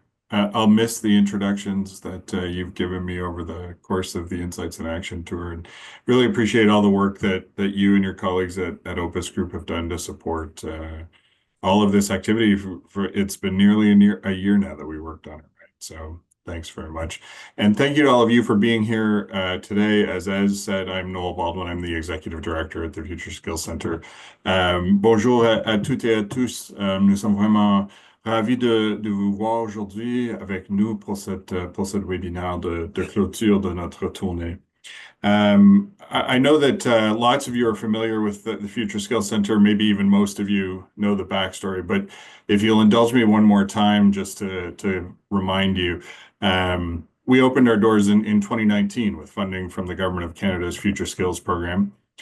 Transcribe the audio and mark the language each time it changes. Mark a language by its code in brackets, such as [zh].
[en] I'll miss the introductions that you've given me over the course of the Insights in Action tour, and really appreciate all the work that you and your colleagues at Opus Group have done to support all of this activity. It's been nearly a year now that we worked on it, right? So thanks very much. And thank you to all of you for being here today. As said, I'm Noel Baldwin. I'm the Executive Director at the Future Skills Center. [fr] Bonjour à toutes et à tous. Nous sommes vraiment ravis de vous voir aujourd'hui avec nous pour cette webinaire de clôture de notre tournée. [en] I know that lots of you are familiar with the Future Skills Center. Maybe even most of you know the backstory. But if you'll indulge me one more time, just to remind you, we opened our doors in 2019 with funding from the Government of Canada's Future Skills Program.